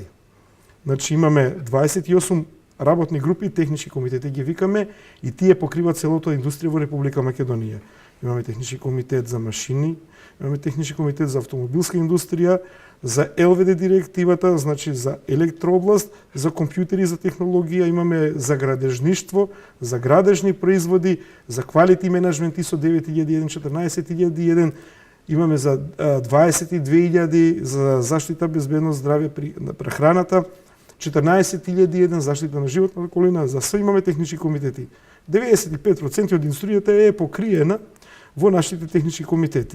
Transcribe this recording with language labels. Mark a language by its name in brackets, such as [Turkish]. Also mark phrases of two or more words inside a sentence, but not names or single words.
[Macedonian] Значи имаме 28 работни групи, технички комитети ги викаме, и тие покриваат целото индустрија во Република Македонија. Имаме технички комитет за машини, имаме технички комитет за автомобилска индустрија, за ЛВД директивата, значи за електрообласт, за компјутери, за технологија, имаме за градежништво, за градежни производи, за [English] quality management [Macedonian] ISO 9001, 14001, имаме за 22.000 за заштита, безбедност, здравје при прехраната, 14.001 заштита на животната околина, за све имаме технички комитети. 95% од индустријата е покриена во нашите технички комитети.